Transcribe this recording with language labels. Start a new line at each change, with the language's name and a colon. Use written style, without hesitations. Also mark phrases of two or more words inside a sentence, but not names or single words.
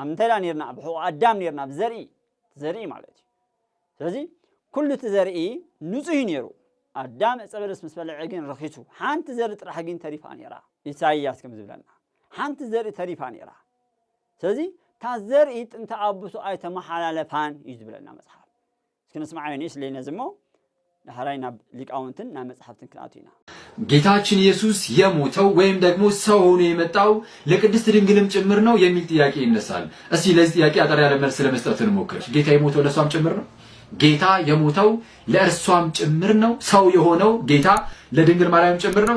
Tigrinya: ምንታይ ነርና ብሕቁ ኣዳም ነርና ብዘርኢ ማለት እዩ ስለዚ ኩሉ እቲ ዘርኢ ንጹህ ነይሩ ኣዳም ዕፀ በለስ ምስ በልዐ ግን ረኺሱ ሓንቲ ዘርኢ ጥራሕ ግን ተሪፋ ነይራ ኢሳይያስ ከም ዝብለና ሓንቲ ዘርኢ ተሪፋ ነይራ ስለዚ እታ ዘርኢ ጥንተ ኣብሶ ኣይተመሓላለፋን እዩ ዝብለና መፅሓፍ እስኪ ንስማዕ ዮኒስ ለይነዚ እሞ ዳህራይ ናብ ሊቃውንትን ናብ መጽሐፍትን ክናቱ ኢና
Amharic: ጌታችን ኢየሱስ የሞተው ወይም ደግሞ ሰው ሆኖ የመጣው ለቅድስት ድንግልም ጭምር ነው የሚል ጥያቄ ይነሳል። እስቲ ለዚህ ጥያቄ አጠር ያለ መልስ ለመስጠት እንሞክር። ጌታ የሞተው ለሷም ጭምር ነው? ጌታ የሞተው ለእርሷም ጭምር ነው? ሰው የሆነው ጌታ ለድንግል ማርያም ጭምር ነው?